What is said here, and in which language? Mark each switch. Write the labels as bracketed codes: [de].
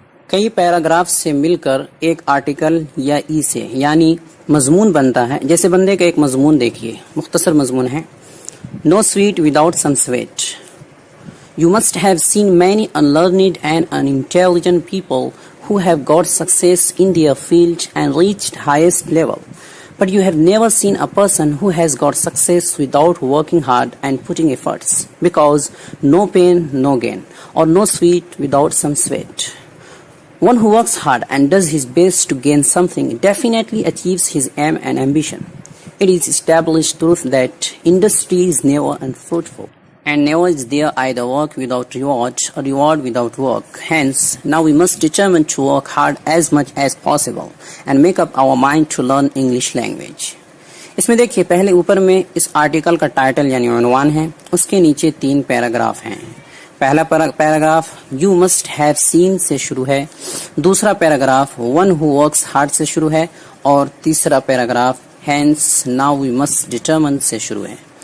[ur] کئی پیراگراف سے مل کر ایک آرٹیکل یا ای سے یعنی مضمون بنتا ہے۔ جیسے بندے کا ایک مضمون دیکھیے، مختصر مضمون ہے: [en] No sweet without some sweat. You must have seen many unlearned and unintelligent people who have got success in their field and reached highest level. But you have never seen a person who has got success without working hard and putting efforts. Because no pain, no gain. Or no sweet without some sweat. One who works hard and does his best to gain something definitely achieves his aim and ambition. It is established truth that industry is never unfruitful. And never is there either work without reward or reward without work. Hence, now we must determine to work hard as much as possible and make up our mind to learn English language. [ur] اس میں دیکھیے، پہلے اوپر میں اس article کا title یعنی عنوان ہے، اس کے نیچے 3 پیراگراف ہیں۔ پہلا paragraph [en] You must have seen [ur] سے شروع ہے، دوسرا paragraph [en] One who works hard [ur] سے شروع ہے، اور تیسرا paragraph [en] Hence, now we must determine [ur] سے شروع ہے۔